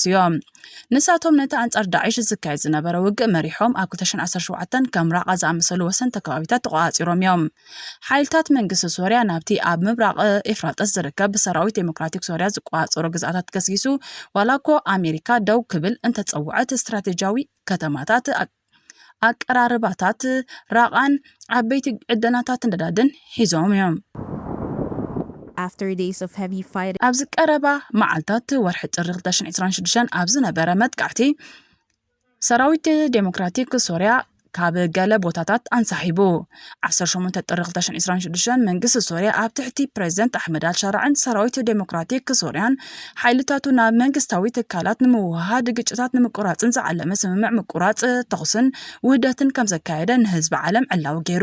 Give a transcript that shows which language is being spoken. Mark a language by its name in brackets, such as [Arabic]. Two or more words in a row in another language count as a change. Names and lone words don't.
[Tigrinya] እዮም ንሳቶም ነቲ ኣንጻር ዳዒሽ ዝካየድ ዝነበረ ውግእ መሪሖም ኣብ 2017 ከም ራቓ ዝኣመሰሉ ወሰንተ ከባቢታት ተቆጻጺሮም እዮም ሓይልታት መንግስቲ ሶርያ ናብቲ ኣብ ምብራቕ ኤፍራጥስ ዝርከብ ሰራዊት ዴሞክራቲክ ሶርያ ዝቆጻጸሩ ግዝኣታት ገስጊሱ ዋላኮ ኣሜሪካ ደው ክብል እንተጸውዐት ስትራቴጂያዊ ከተማታት ኣቀራርባታት ራቓን ዓበይቲ ዕደናታት ነዳድን ሒዞም እዮም [English] After days of heavy fighting [Tigrinya] ኣብዚ ቀረባ መዓልታት ወርሒ ጥሪ 2026 ኣብ ዝነበረ መጥቃዕቲ ሰራዊት ዴሞክራቲክ ሶርያ ካብ ገለ ቦታታት አንሳሒቡ 18 ጥሪ 2026 መንግስቲ ሶርያ ኣብ ትሕቲ ፕሬዝደንት ኣሕመድ ኣልሻራዕን ሰራዊት ዴሞክራቲክ ሶርያን ሓይልታቱ ናብ መንግስታዊ ትካላት ንምውሃድ ግጭታት ንምቁራጽን ዝዓለመ ስምምዕ ምቁራጽ ተኽስን ውህደትን ከም ዘካየደ ንህዝቢ ዓለም ዕላዊ ገይሩ